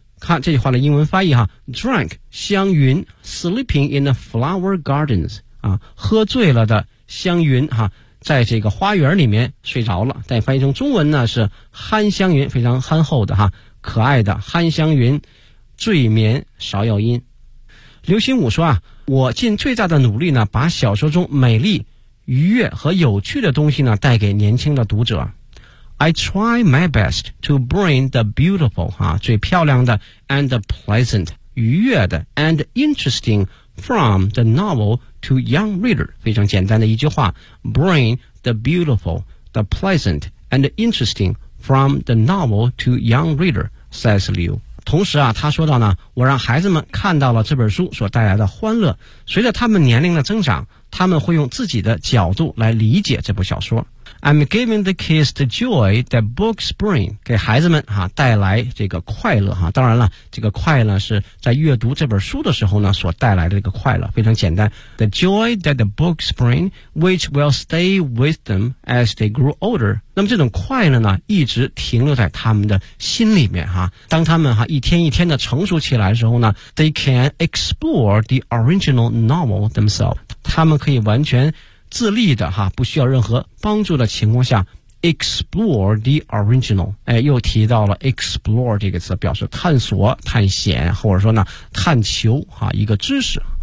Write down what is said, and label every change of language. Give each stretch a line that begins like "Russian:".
Chinese: 看这句话的英文翻译哈， drank 香云
English: sleeping in the flower gardens
Chinese: 啊，喝醉了的香云哈、啊在这个花园里面睡着了，但翻译成中文呢是憨香云，非常憨厚的哈，可爱的憨香云醉眠芍药荫。刘心武说啊，我尽最大的努力呢把小说中美丽愉悦和有趣的东西呢带给年轻的读者。
English: I try my best to bring the beautiful 啊，
Chinese: 最漂亮的
English: and pleasant
Chinese: 愉悦的
English: and interesting from the novel to young reader，
Chinese: 非常简单的一句话
English: ，bring the beautiful, the pleasant, and the interesting from the novel to young reader， says Liu。
Chinese: 同时啊，他说到呢，我让孩子们看到了这本书所带来的欢乐，随着他们年龄的增长，他们会用自己的角度来理解这部小说。
English: I'm giving the kids the joy that books bring，
Chinese: 给孩子们哈、啊、带来这个快乐哈、啊。当然了，这个快乐是在阅读这本书的时候呢所带来的这个快乐，非常简单。
English: The joy that the books bring, which will stay with them as they grow older。
Chinese: 那么这种快乐呢，一直停留在他们的心里面哈、啊。当他们哈、啊、一天一天的成熟起来的时候呢 ，
English: they can explore the original novel themselves。
Chinese: 他们可以完全。自立的哈，不需要任何帮助的情况下
English: explore the original，
Chinese: 哎，又提到了 explore 这个词，表示探索、探险，或者说呢，探求哈一个知识。